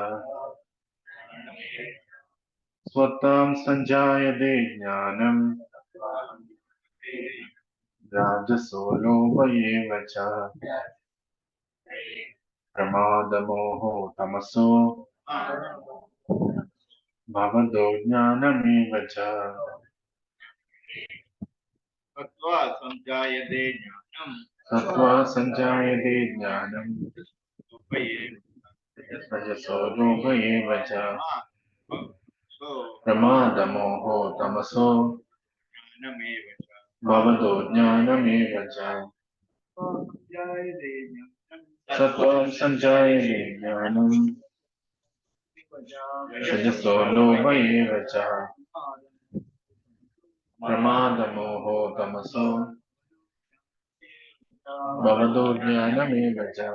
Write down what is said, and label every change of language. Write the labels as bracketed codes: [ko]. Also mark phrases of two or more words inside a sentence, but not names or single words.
[sa] സ്വത്താം സഞ്ജായതേ ജ്ഞാനം രാജസോ ലോഭ ഏവ ച പ്രമാദമോഹോ തമസോ ഭവതോ ജ്ഞാനമേവ ച. सत्त्वा संजायते ज्ञानं സത്വാ സഞ്ജായതേ ജ്ഞാനം രജസോ ലോഭ ഏവ ച പ്രമാദമോഹോ തമസോ ज्ञानमेव च ഭവതോ ജ്ഞാനമേവ ച. സത്വാം സഞ്ജായതേ ജ്ഞാനം രജസോ ലോഭ ഏവ ച പ്രമാദമോഹോ തമസോ ഭവതോ ജ്ഞാനമേവ ച.